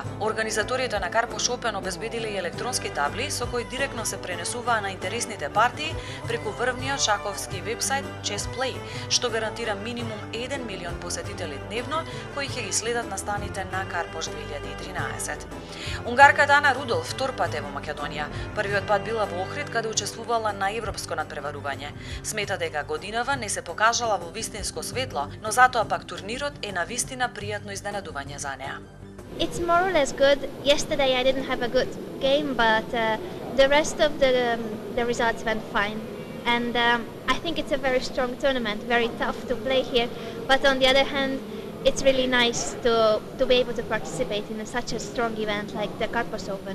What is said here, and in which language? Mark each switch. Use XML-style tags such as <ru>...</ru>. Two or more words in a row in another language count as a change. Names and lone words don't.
<mk>Организаторите на Карпош Опен обезбедиле и електронски табли со кои директно се пренесуваа на интересните партии преку врвниот шаховски вебсајт Chess Play, што гарантира минимум 1 милион посетители дневно кои ќе ги следат настаните на Карпош 2013. Унгарката Ана Рудолф втор пат е во Македонија. Првиот пат била во Охрид, каде учествувала на европско надпреварување. Смета дека годинава не се покажала во вистинско светло, но затоа пак турнирот е на вистина пријатно изненадување за неа.</mk> <en>It's more or less good. Yesterday I didn't have a good game, but the rest of the results went fine. And I think it's a very strong tournament, very tough to play here. But on the other hand, it's really nice to be able to participate in such a strong event like the Karpos Open.</en>